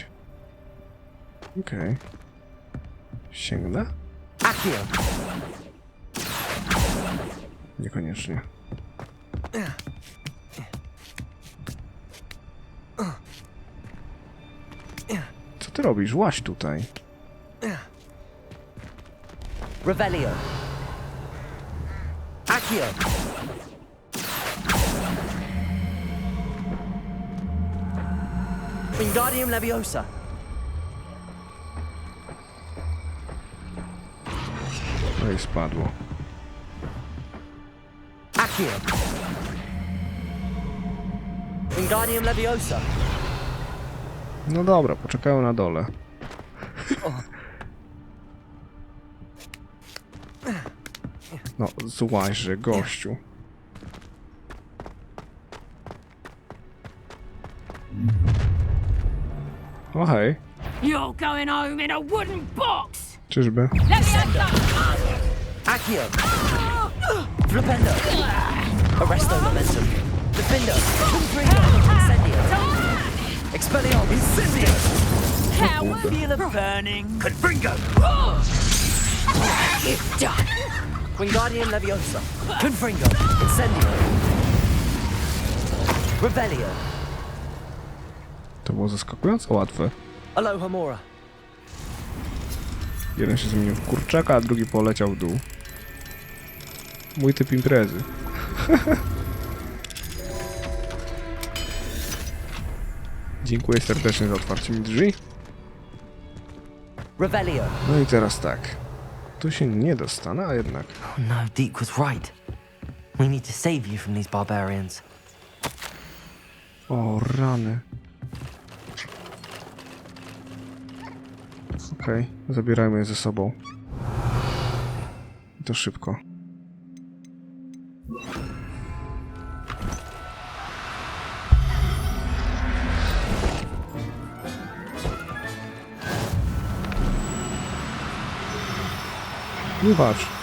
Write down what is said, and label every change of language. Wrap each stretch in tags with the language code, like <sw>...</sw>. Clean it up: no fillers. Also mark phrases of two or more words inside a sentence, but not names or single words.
<pl>Okej. Sięgnę? Accio. Niekoniecznie. Co ty robisz? Łaź tutaj. Revelio. Accio. Wingardium Leviosa. No i spadło. Accio. Wingardium Leviosa. No dobra, poczekają na dole. No, złaźże, gościu. O hej.</pl> <en>You're going home in a wooden box.</en> <pl>Czyżby? Accio. Flipendo. Arresto momentum. Defendo. Incendio. Expelliarmus. Incendio.</pl> <en>Feel of burning.</en> <pl>Confringo!</pl> <en>You've done.</en> <pl>Wingardium Leviosa. Confringo. Incendio. Revelio. To było zaskakująco łatwe. Aloha Mora. Jeden się zmienił w kurczaka, a drugi poleciał w dół. Mój typ imprezy. Dziękuję serdecznie za otwarcie mi drzwi. Revelio. No i teraz tak. Tu się nie dostanę, a jednak.</pl> <en>Oh no, Deke was right. We need to save you from these barbarians.</en> <pl>O, rany. Okej, zabierajmy je ze sobą. I to szybko. Nie patrz.</pl>